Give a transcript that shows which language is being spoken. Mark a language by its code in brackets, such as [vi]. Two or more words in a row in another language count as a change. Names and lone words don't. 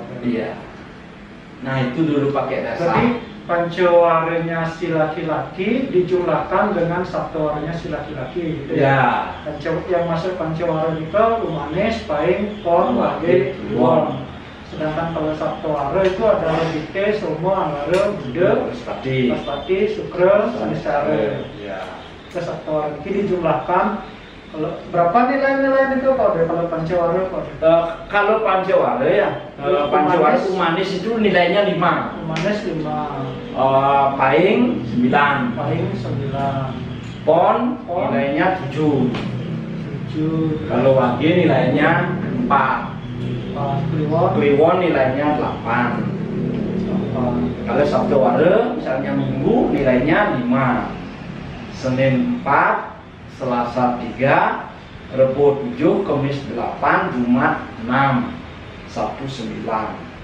[id] Nah, itu dulu pakai dasar. Berarti pancawaranya si laki-laki dijumlahkan dengan sabtawaranya si laki-laki gitu ya. Yang masuk pancawara itu Umanes, Paing, Pon, Wage, Won. Sedangkan kalau sabtawara itu ada Dike, Somo, Anggara, Bude, Paspati, Sukra, Sanisare. Ke sabtawara ini dijumlahkan. Kalau berapa nilai-nilai itu kalau pancawara? Kalau pancawara ya, pancawara Umanis itu nilainya 5. Umanis 5. Paing 9. Paing 9. Pon nilainya 7. Kalau Wage nilainya 4. Kliwon nilainya 8. Kalau sabtawara misalnya Minggu nilainya 5. Senin 4, Selasa 3, Rebo 7, Kamis 8, Jumat 6, Sabtu 9.